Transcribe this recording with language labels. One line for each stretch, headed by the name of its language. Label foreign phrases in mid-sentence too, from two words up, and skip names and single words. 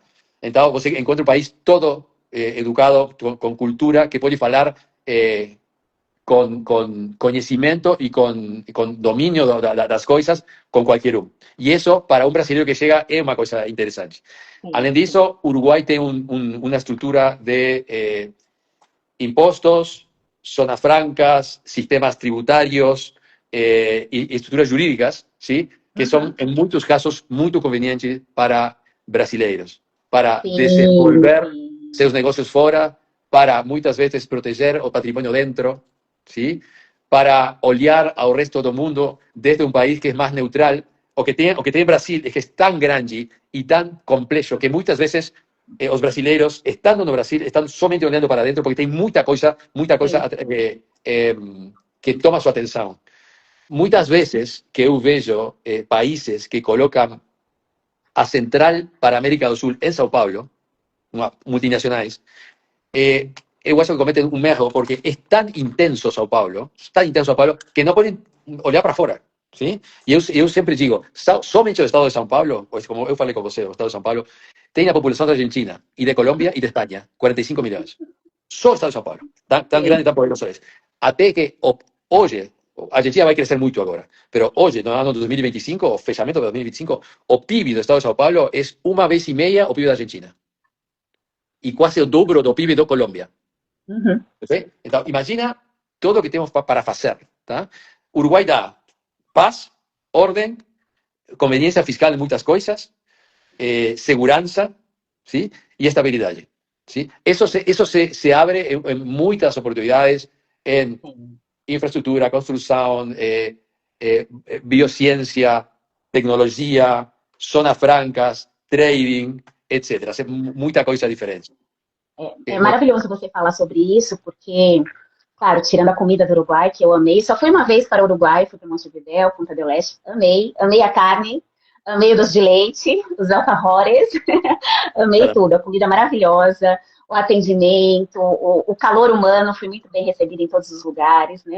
Portuguese: Então, você encontra um país todo educado, com cultura, que pode falar com conhecimento e com domínio das coisas com qualquer um. E isso, para um brasileiro que chega, é uma coisa interessante. Além disso, Uruguai tem uma estrutura de impostos,
Spanish: zonas francas, sistemas tributarios y estructuras jurídicas, ¿sí? Que son en muchos casos muy convenientes para brasileiros, para
Portuguese: desenvolver seus
Spanish: negocios fuera, para muchas veces proteger o patrimonio dentro, ¿sí?
Portuguese: Para olhar ao resto do mundo
Spanish: desde un país que es más neutral. O que tiene Brasil es que es tan grande y tan complejo que muchas veces
Portuguese: os brasileiros, estando no Brasil,
Spanish: están
Portuguese: somente olhando para dentro porque tem muita coisa que toma sua atenção. Muitas vezes que eu vejo países que colocam a central para a América do Sul em São Paulo, multinacionais, eu acho que cometem um erro porque é tão intenso São Paulo, que não podem olhar para fora.
Spanish: ¿Sí? Y yo siempre digo, somente el estado de São Paulo, pues como yo falei con você, el estado de São Paulo, tiene la población de Argentina, y de Colombia, y de España, 45 millones. Solo el estado de São Paulo, tan grande y tan poderoso es. Até que, hoy, Argentina va a crecer mucho ahora, pero hoy, no año 2025,
Portuguese: o fechamento de 2025, o PIB do estado de São Paulo
Spanish: es una vez y media
Portuguese: o PIB de Argentina.
Spanish: Y casi el
Portuguese: dobro do PIB
Spanish: de Colombia. ¿Sí? Entonces, imagina todo lo que tenemos para hacer.
Portuguese: ¿Tá?
Spanish: Uruguay da paz, orden, conveniencia fiscal en muchas cosas, seguranza, ¿sí? Y estabilidad. ¿Sí? Eso se abre en muchas oportunidades em
Portuguese: Sim. infraestrutura, construção, biociência, tecnologia, zonas francas, trading, etc. Hace muita coisa diferente. É maravilhoso você falar sobre isso, porque, claro, tirando a comida do Uruguai, que eu amei, só fui uma vez para o Uruguai, fui para Montevidéu, Punta del Este, amei, amei a carne, amei o doce de leite, os alfajores, amei tudo, a comida maravilhosa, o atendimento, o calor humano, fui muito bem recebida em todos os lugares, né?